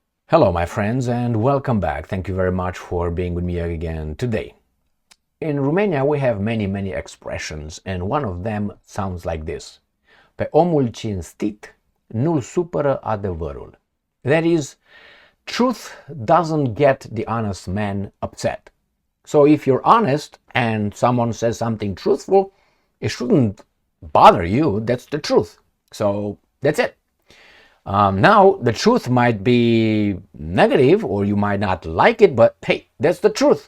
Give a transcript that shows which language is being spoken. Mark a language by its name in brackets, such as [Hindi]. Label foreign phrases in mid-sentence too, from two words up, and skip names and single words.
[English] Hello, my friends, and welcome back. Thank you very much for being with me again today. In Romania, we have many expressions, and one of them sounds like this. [Romanian] Pe omul cinstit nu-l supără adevărul. [English] That is, truth doesn't get the honest man upset. So if you're honest and someone says something truthful, it shouldn't bother you. That's the truth. So that's it. Now, the truth might be negative or you might not like it, but hey, that's the truth.